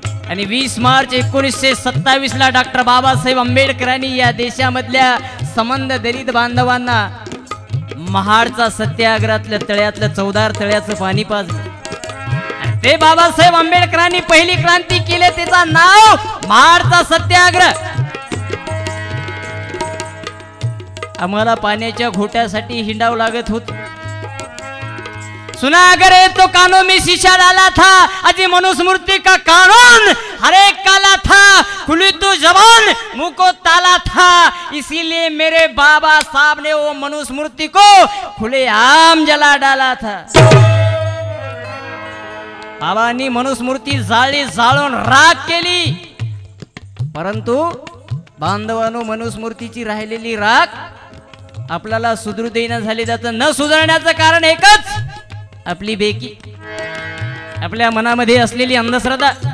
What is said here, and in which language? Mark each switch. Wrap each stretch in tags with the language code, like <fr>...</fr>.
<mr>आणि 20 मार्च 1927 ला डॉक्टर बाबासाहेब आंबेडकरांनी या देशामधल्या संबंध दलित बांधवांना महाडचा सत्याग्रहातल्या तळ्यातलं 14 तळ्याचं पाणी पाजलं. ते बाबासाहेब आंबेडकरांनी पहिली क्रांती केली, त्याचा नाव महाडचा सत्याग्रह. आम्हाला पाण्याच्या घोट्यासाठी हिंडावं लागत होत.</mr> <hi>सुना अगर ये तो कानों में शीशा डाला था, अजी मनुस्मृति का कानून हर एक काला था, खुली तो जबान मुंह को ताला था, इसीलिए मेरे बाबा साहब ने वो मनुस्मृति को खुले आम जला डाला था.</hi> <mr>बाबांनी मनुस्मृती जाळी, जाळून राख केली. परंतु बांधवांनो, मनुस्मृतीची राहिलेली राख आपल्याला सुधरू देईना झाली. त्याचं न सुधारण्याचं कारण एकच, आपली बेकी, आपल्या मनामध्ये असलेली अंधश्रद्धा.</mr>